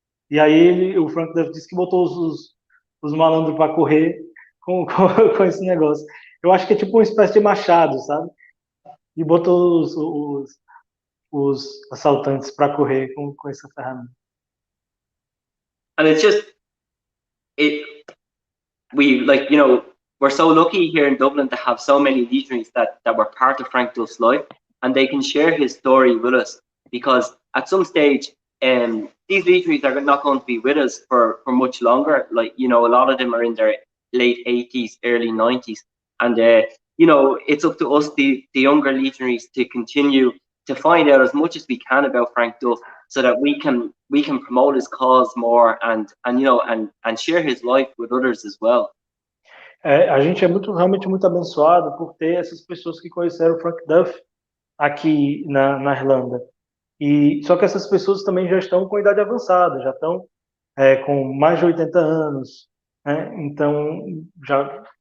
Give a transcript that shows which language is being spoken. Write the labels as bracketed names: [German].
[Portuguese] E aí o Frank Duff disse que botou os malandros para correr com esse negócio. Eu acho que é tipo uma espécie de machado, sabe? E botou os assaltantes para correr com essa ferramenta. [English] And it's just, we're so lucky here in Dublin to have so many legionaries that were part of Frank Duff's life, and they can share his story with us, because at some stage, these legionaries are not going to be with us for much longer. Like, a lot of them are in their late 80s, early 90s, and it's up to us, the younger legionaries, to continue to find out as much as we can about Frank Duff, so that we can promote his cause more and share his life with others as well. [Portuguese] A gente é realmente muito abençoado por ter essas pessoas que conheceram Frank Duff aqui na Irlanda. Só que essas pessoas também já estão com idade avançada, já estão com mais de 80 anos, né? Então já